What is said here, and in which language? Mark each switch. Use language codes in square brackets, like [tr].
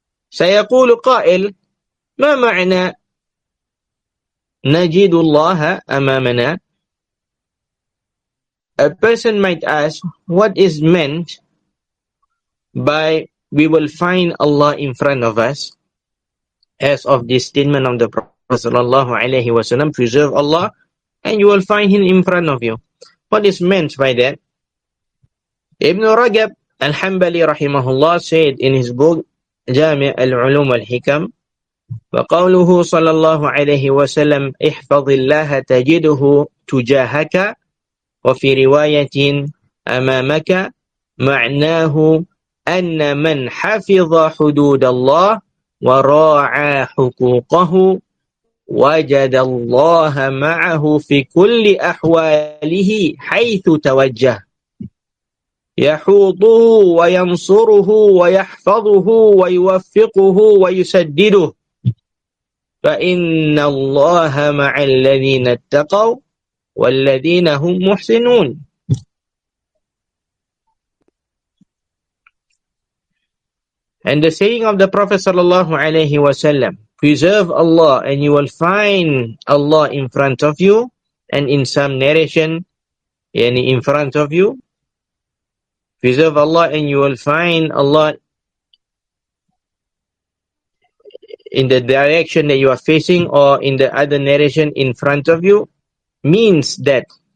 [ar] سيقول قائل ما معنى نجد الله أمامنا? [en] A person might ask, what is meant by we will find Allah in front of us? As of this statement of the Prophet sallallahu alaihi wasallam, preserve Allah and you will find him in front of you. What is meant by that? Ibn Rajab al-Hanbali rahimahullah said in his book Jami' al-Ulum wal-Hikam, [ar] وقوله صلى الله عليه وسلم احفظ الله تجده تجاهك وفي رواية أمامك معناه أن من حفظ حدود الله وراعى حقوقه وجد الله معه في كل أحواله حيث توجه يحوطه وينصره ويحفظه ويوفقه ويسدده فإن الله مع الذين اتقوا وَالَّذِينَ هُمْ مُحْسِنُونَ. [en] And the saying of the Prophet sallallahu alaihi wasallam, preserve Allah and you will find Allah in front of you, and in some narration, yani in front of you. Preserve Allah and you will find Allah in the direction that you are facing, or in the other narration in front of you, means that